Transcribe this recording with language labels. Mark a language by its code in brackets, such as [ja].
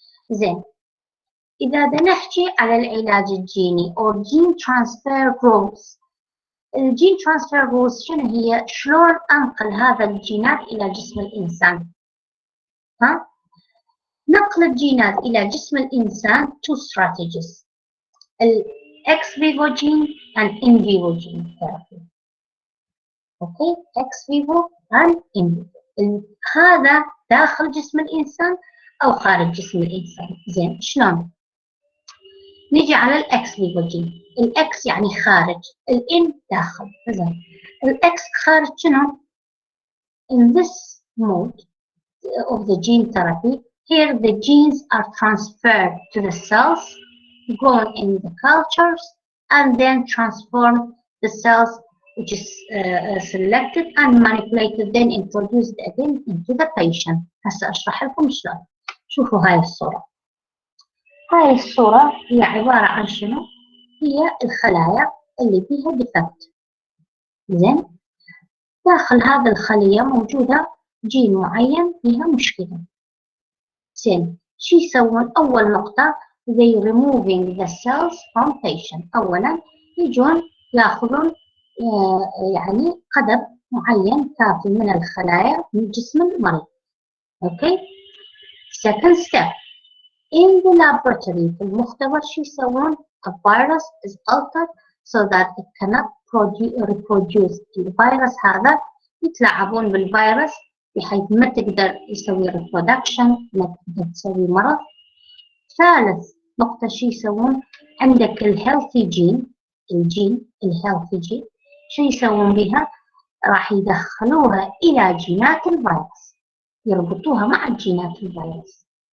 [ar] زين، إذا بدنا نحكي على العلاج الجيني [en] or gene transfer rules، [ar] الجين transfer rules شنو هي؟ شلون أنقل هذا الجينات إلى جسم الإنسان؟ نقل الجينات إلى جسم الإنسان [en] two strategies، ex vivo gene and in vivo gene therapy. [ar] اوكي، اكس فيفو and in vivo، هذا داخل جسم الانسان او خارج جسم الانسان. زين، شلون؟ نيجي على الاكس فيفو جين. الاكس يعني خارج، الان داخل. زين، الاكس خارج شنو؟ [en] in this mode of the gene therapy, here the genes are transferred to the cells, grown in the cultures, and then transform the cells which is selected and manipulated, then introduced again into the patient. [ar] هسه اشرح لكم شلون. شوفوا هاي الصورة. هاي الصورة هي عبارة عن شنو؟ هي الخلايا اللي فيها ديفكت. زين، داخل هذه الخلية موجودة جين معين فيها مشكلة. زين، شو يسوون؟ أول نقطة [en] they removing the cells from patient. [ar] أولا يجون ياخذون يعني قدر معين كافي من الخلايا من جسم المريض. [en] Okay. second step in the laboratory، [ar] في المختبر شو يسوون؟ [en] a virus is altered so that it cannot reproduce. [ar] الفيروس هذا يتلاعبون بالفيروس بحيث ما تقدر يسوي reproduction، ما تقدر تسوي مرض. ثالث نقطة شو يسوون؟ عندك الهيلثي جين، الجين الهيلثي جين شو يسوون بها؟ راح يدخلوها إلى جينات الفيروس، يربطوها مع جينات الفيروس.